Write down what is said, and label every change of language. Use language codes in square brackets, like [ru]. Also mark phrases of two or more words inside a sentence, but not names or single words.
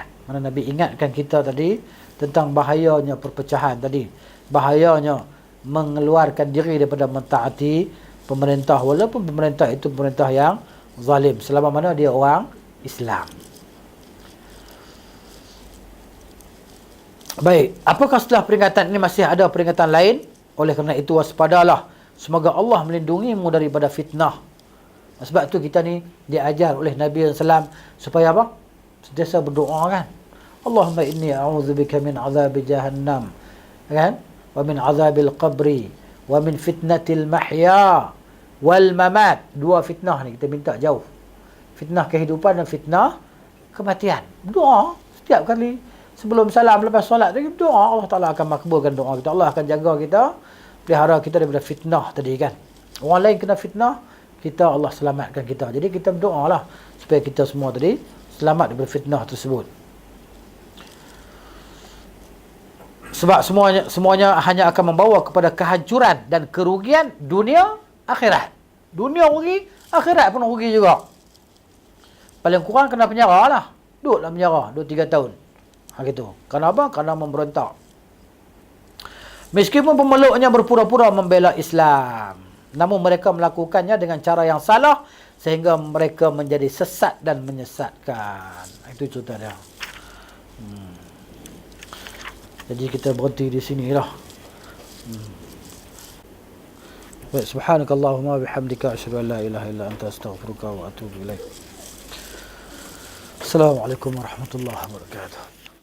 [ms] Mana Nabi ingatkan kita tadi tentang bahayanya perpecahan tadi, bahayanya mengeluarkan diri daripada mentaati pemerintah, walaupun pemerintah itu pemerintah yang zalim, selama mana dia orang Islam. Baik, apakah setelah peringatan ini masih ada peringatan lain? Oleh kerana itu waspadalah, semoga Allah melindungimu daripada fitnah. Sebab tu kita ni diajar oleh Nabi SAW supaya apa? Sentiasa berdoa kan. [ar] اللهم إني أعوذ بك من عذاب جهنم, kan? ومن عذاب القبر، ومن فتنة المحيا والممات. [ms] Dua fitnah ni kita minta jauh. Fitnah kehidupan dan fitnah kematian. Doa setiap kali sebelum salam, lepas solat lagi doa, Allah Taala akan makbulkan doa kita. Allah akan jaga kita, pelihara kita daripada fitnah tadi kan. Orang lain kena fitnah, kita Allah selamatkan kita. Jadi kita berdoalah supaya kita semua tadi selamat daripada fitnah tersebut. Sebab semuanya hanya akan membawa kepada kehancuran dan kerugian dunia akhirat. Dunia rugi, akhirat pun rugi juga. Paling kurang kena penjara lah. Duduklah penjara 2-3 tahun. Gitu. Kenapa? Kerana memberontak. Meskipun pemeluknya berpura-pura membela Islam, namun mereka melakukannya dengan cara yang salah sehingga mereka menjadi sesat dan menyesatkan. Itu contoh dia. Jadi kita berhenti di sini lah. Baik, [ar] سبحانك اللهم وبحمدك أشهد أن لا إله إلا أنت أستغفرك وأتوب إليك. السلام عليكم ورحمة الله وبركاته.